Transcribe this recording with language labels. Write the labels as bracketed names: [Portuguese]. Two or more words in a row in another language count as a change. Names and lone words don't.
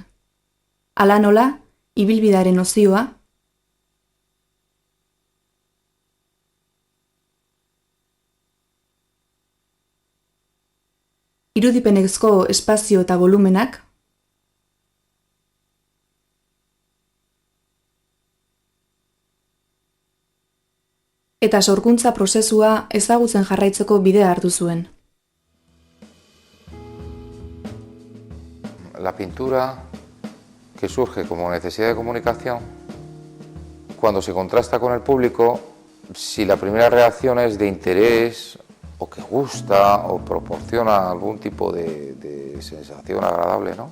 [Basque] Hala nola, ibilbidearen nozioa, irudipenezko espazio eta volumenak, eta sorkuntza prozesua ezagutzen jarraitzeko bidea hartu zuen. [Spanish] La pintura, que surge como necesidad de comunicación, cuando se contrasta con el público, si la primera reacción es de interés o que gusta o proporciona algún tipo de sensación agradable, ¿no?